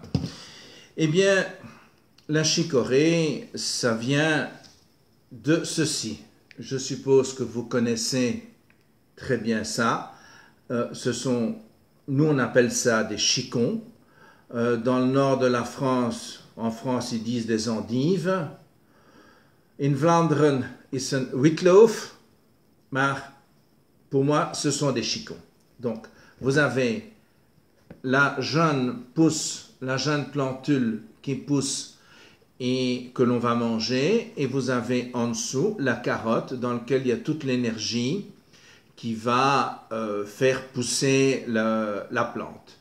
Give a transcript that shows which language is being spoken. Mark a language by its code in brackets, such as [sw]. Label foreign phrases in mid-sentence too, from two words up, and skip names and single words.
[fr] Eh bien, la chicorée, ça vient de ceci. Je suppose que vous connaissez très bien ça. Nous on appelle ça des chicons. Dans le nord de la France, en France ils disent des endives. [nl] In Vlaanderen is een witloaf, maar [fr] pour moi ce sont des chicons. Donc vous avez la jeune pousse, la jeune plantule qui pousse et que l'on va manger, et vous avez en dessous la carotte dans laquelle il y a toute l'énergie qui va faire pousser la plante.